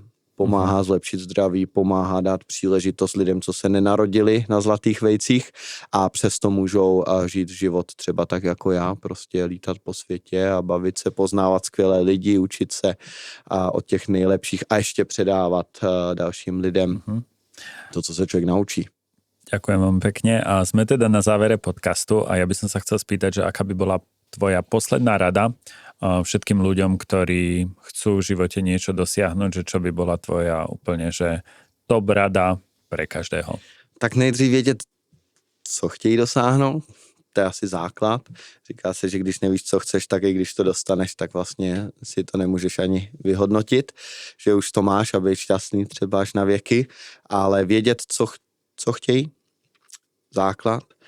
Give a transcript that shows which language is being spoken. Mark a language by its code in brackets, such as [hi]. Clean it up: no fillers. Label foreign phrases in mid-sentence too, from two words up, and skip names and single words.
[cs] Pomáhá zlepšit zdraví, pomáhá dát příležitost lidem, co se nenarodili na zlatých vejcích a přesto můžou žít život třeba tak jako já, prostě lítat po světě a bavit se, poznávat skvělé lidi, učit se od těch nejlepších a ještě předávat dalším lidem to, co se člověk naučí. [sk] Ďakujem vám pekne a sme teda na závere podcastu a ja by som sa chcel spýtať, že aká by bola tvoja posledná rada všetkým ľuďom, ktorí chcú v živote niečo dosiahnuť, že čo by bola tvoja úplne, že top rada pre každého? [cs] Tak nejdřív vědět, co chtějí dosáhnout, to je asi základ. Říká se, že když nevíš, co chceš, tak i když to dostaneš, tak vlastně si to nemůžeš ani vyhodnotit, že už to máš a být šťastný třeba až na věky, ale vědět, co chtějí, základ.